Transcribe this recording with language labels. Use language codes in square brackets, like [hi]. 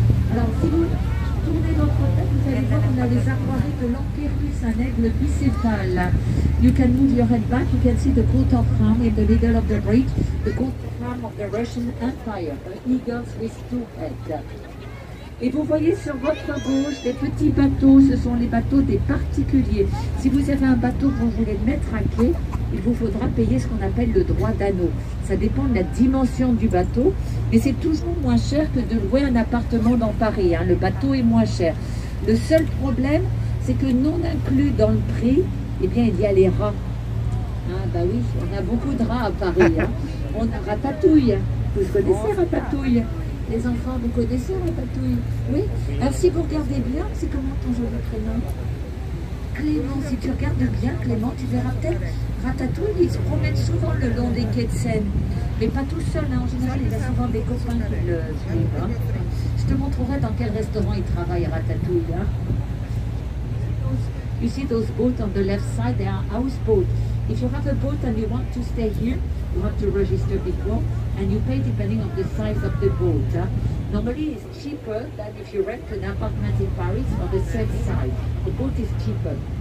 [fr] Alors, si vous tournez votre tête, vous allez voir qu'on a les armoiries de l'Empirus, un aigle bicéphale. [en] You can move your head back, you can see the coat of arms in the middle of the bridge, the coat of arms of the Russian Empire, the eagles with two heads. [fr] Et vous voyez sur votre gauche des petits bateaux, ce sont les bateaux des particuliers. Si vous avez un bateau que vous voulez mettre à quai, il vous faudra payer ce qu'on appelle le droit d'anneau. Ça dépend de la dimension du bateau, mais c'est toujours moins cher que de louer un appartement dans Paris. Hein. Le bateau est moins cher. Le seul problème, c'est que non inclus dans le prix, eh bien, il y a les rats. Ah bah oui, on a beaucoup de rats à Paris. Hein. On a Ratatouille. Vous connaissez Ratatouille? Les enfants, vous connaissez Ratatouille? Oui. Alors si vous regardez bien, c'est comment ton joli prénom? Clément. Si tu regardes bien Clément, tu verras peut-être Ratatouille, il se promène souvent le long des quais de Seine. Mais pas tout seul, hein. En général, il a souvent des copains qui le suivent. Hein. Je te montrerai dans quel restaurant il travaille Ratatouille. Hein. [en] You see those boats on the left side, they are houseboats. If you have a boat and you want to stay here, you have to register before, and you pay depending on the size of the boat. Huh? Normally it's cheaper than if you rent an apartment in Paris on the same side. The boat is cheaper.